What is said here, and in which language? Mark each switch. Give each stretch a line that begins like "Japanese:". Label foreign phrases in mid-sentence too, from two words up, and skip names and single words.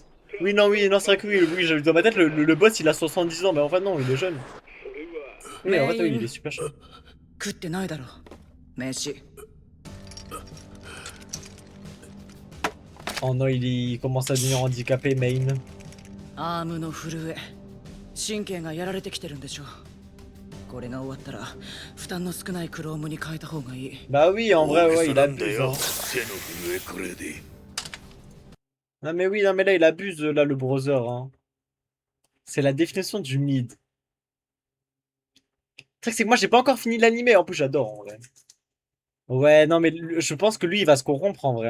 French: Oui, non, c'est vrai que oui, dans ma tête, le boss, il a 70 ans, mais en fait, non, il est jeune. Oui, en fait, oui, il est super jeune. Oh non, il commence à devenir handicapé, main.
Japanese: アームの震え、神経がやられてきてるんでしょう。これが終わったら負担の少ないクロームに変えた方がいい。
French: Bah oui, en vrai, ouais, il abuse. Hein. Non mais oui, non mais là, il abuse, là, le browser. Hein. C'est la définition du mid. Le truc, c'est que moi, j'ai pas encore fini l'animé. En plus, j'adore, en vrai. Ouais, non, mais je pense que lui, il va se corrompre, en vrai.